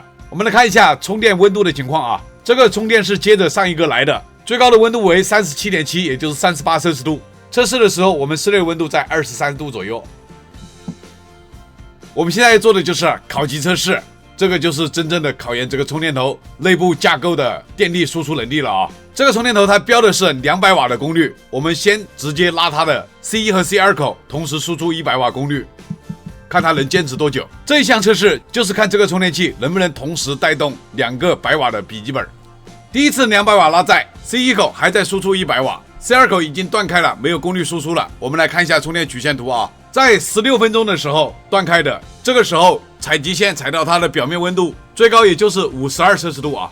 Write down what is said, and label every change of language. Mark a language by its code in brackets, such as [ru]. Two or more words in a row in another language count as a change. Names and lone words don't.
[zh] 我們來看一下充電溫度的情況啊，這個充電是接着上一個來的，最高的溫度為37.7，也就是38攝氏度。測試的時候，我們室內溫度在23度左右。我們現在做的就是烤機測試。這個就是真正的考驗這個充電頭內部架構的電力輸出能力了啊。這個充電頭它標的是200瓦的功率，我們先直接拉它的 C1 和 C2 口，同時輸出100瓦功率，看它能堅持多久。這一項測試就是看这個充電器能不能同時帶動2個100瓦的筆記本。第一次200瓦拉載 ，C1 口還在輸出100瓦 ，C2 口已經斷開了，沒有功率輸出了。我們來看一下充電曲線圖啊，在16分鐘的時候斷開的，這個時候採集線採到它的表面溫度最高也就是52攝氏度啊。